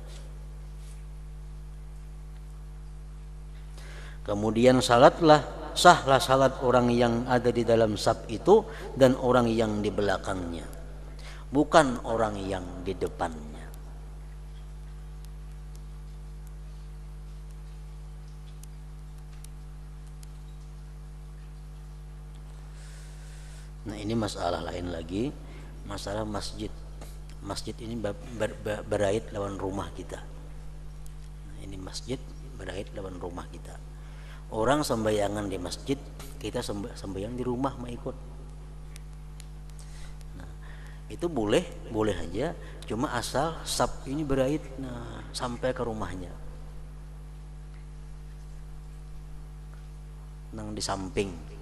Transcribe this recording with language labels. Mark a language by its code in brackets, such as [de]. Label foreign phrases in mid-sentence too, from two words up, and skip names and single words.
[id] Kemudian sahlah salat orang yang ada di dalam saf itu dan orang yang di belakangnya, bukan orang yang di depannya. Nah, ini masalah lain lagi, masalah masjid. [bjn] Masjid ini berait lawan rumah kita. Nah, ini masjid berait lawan rumah kita. Orang sembayangan di masjid, kita sembayang di rumah mau ikut. Itu boleh aja, cuma asal sab ini berait sampai ke rumahnya, nang di samping.